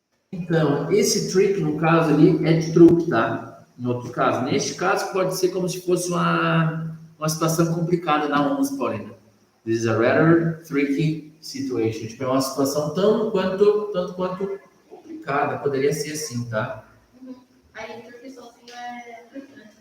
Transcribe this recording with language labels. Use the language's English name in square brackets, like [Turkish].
[Portuguese] Então, esse trick, no caso ali, é de truque, tá? Em outro caso. Neste caso, pode ser como se fosse uma situação complicada na ONS, Paulina. [English] This is a rather tricky situation. [Portuguese] Tipo, é uma situação tanto quanto complicada. Poderia ser assim, tá? Aí, porque sozinho é truque, né?